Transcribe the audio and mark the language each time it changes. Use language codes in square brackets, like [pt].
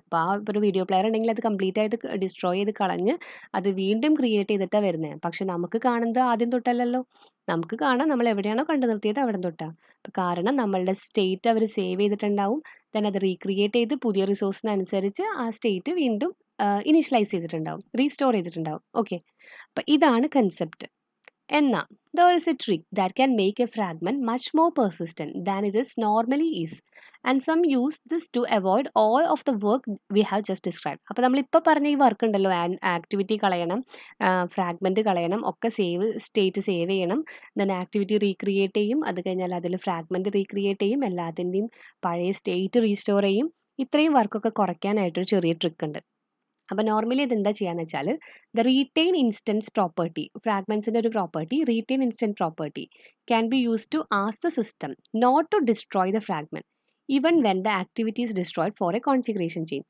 [ml] അപ്പോൾ ആ ഒരു വീഡിയോ പ്ലെയർ ഉണ്ടെങ്കിൽ അത് കംപ്ലീറ്റ് ആയിട്ട് ഡിസ്ട്രോയ് ചെയ്ത് കളഞ്ഞ് അത് വീണ്ടും ക്രിയേറ്റ് ചെയ്തിട്ടാണ് വരുന്നത്. പക്ഷെ നമുക്ക് കാണുന്നത് ആദ്യം തൊട്ടല്ലല്ലോ. നമുക്ക് കാണാം നമ്മൾ എവിടെയാണോ കണ്ടു നിർത്തിയത് അവിടെ തൊട്ടാണ്. കാരണം നമ്മളുടെ സ്റ്റേറ്റ് അവർ സേവ് ചെയ്തിട്ടുണ്ടാവും. ദെൻ അത് റീക്രിയേറ്റ് ചെയ്ത് പുതിയ റിസോഴ്സിനനുസരിച്ച് ആ സ്റ്റേറ്റ് വീണ്ടും ഇനീഷ്യലൈസ് ചെയ്തിട്ടുണ്ടാവും, റീസ്റ്റോർ ചെയ്തിട്ടുണ്ടാവും. ഓക്കെ, അപ്പോൾ ഇതാണ് concept. [en] Enna, there is a trick that can make a fragment much more persistent than it is normally is. And some use this to avoid all of the work we have just described. [ml] അപ്പോൾ നമ്മളിപ്പോൾ പറഞ്ഞ ഈ work ഉണ്ടല്ലോ, activity കളയണം, fragment കളയണം, ഒക്കെ state save ചെയ്യണം, then activity recreate ചെയ്യും, അത് കഴിഞ്ഞാൽ അതിൽ ഫ്രാഗ്മെൻറ്റ് റീക്രിയേറ്റ് ചെയ്യും, എല്ലാത്തിൻ്റെയും പഴയ സ്റ്റേറ്റ് റീസ്റ്റോർ ചെയ്യും. ഇത്രയും വർക്കൊക്കെ കുറയ്ക്കാനായിട്ടൊരു ചെറിയ ട്രിക്ക് ഉണ്ട്. അപ്പോൾ നോർമലി ഇതെന്താ ചെയ്യാന്ന് വെച്ചാൽ [en] The retain instance property, ഫ്രാഗ്മെൻസിൻ്റെ ഒരു property retain instance property can be use to ask the system not to destroy the fragment even when the activity is destroyed for a configuration ചെയ്യും.